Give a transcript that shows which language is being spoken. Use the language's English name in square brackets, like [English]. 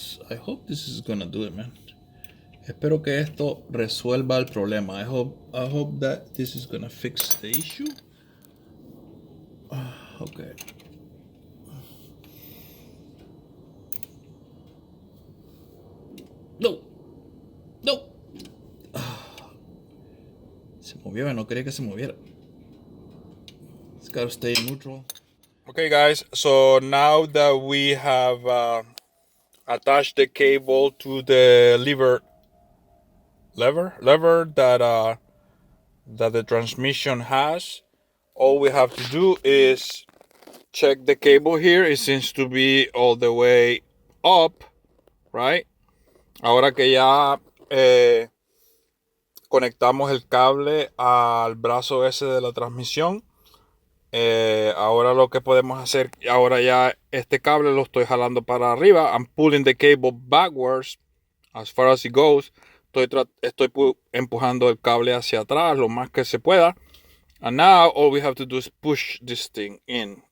[English] I hope this is gonna do it, man. [Spanish] Espero que esto resuelva el problema. [English] I hope that this is gonna fix the issue. Okay. No. [Spanish] Se movió, no quería que se moviera. [English] It's gotta stay neutral. Okay, guys, so now that we have attached the cable to the lever that the transmission has, all we have to do is check the cable here. It seems to be all the way up, right? [Spanish] Ahora que ya conectamos el cable al brazo ese de la transmisión, ahora lo que podemos hacer, ahora ya este cable lo estoy jalando para arriba. [English] I'm pulling the cable backwards as far as it goes. [Spanish] Estoy empujando el cable hacia atrás lo más que se pueda. [English] And now all we have to do is push this thing in.